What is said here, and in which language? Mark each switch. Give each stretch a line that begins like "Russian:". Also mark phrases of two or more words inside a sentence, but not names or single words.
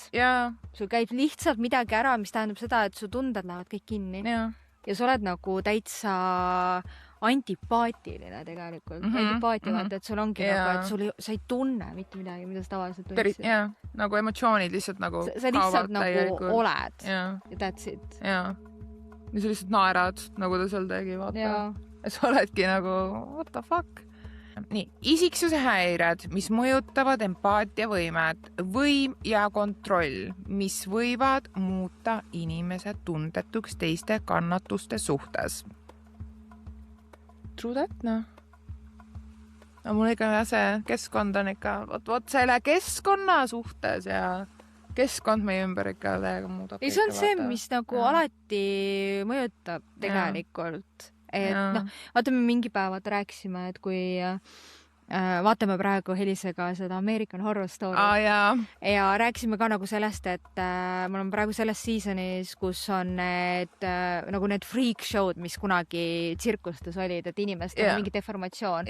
Estonian: Sul käib lihtsalt midagi ära, mis tähendab seda, et su tunded lähevad kõik kinni. Ja sa oled nagu täitsa antipaatiline tegelikult. Antipaatia vaata, et sul ongi nagu, et sa ei tunne mitte midagi, mida sa tavaliselt tundsid. Nagu emotsioonid lihtsalt nagu sa lihtsalt nagu oled ja
English: that's it.
Estonian: Ja sa lihtsalt naerad, nagu ta seal tegi, vaata. Ja sa oledki nagu,
English: what the fuck?
Estonian: Nii, isiksuse häired, mis mõjutavad empaatiavõimet, võim ja kontroll, mis võivad muuta inimesed tundetuks teiste kannatuste suhtes.
English: True that,
Estonian: no mul ikka see keskkond on ikka, võt selle keskkonna suhtes ja keskkond meie ümber ikka täiega muudab. Ei, see on see, mis nagu alati mõjutab tegelikult. Et vaata, me mingi päevad rääkisime, et kui vaatame praegu Helisega seda American Horror Story ja rääkisime ka nagu sellest, et me oleme praegu selles seasonis, kus on need
English: freak show'd,
Estonian: mis kunagi tsirkustes olid, et inimestel on mingi deformatsioon.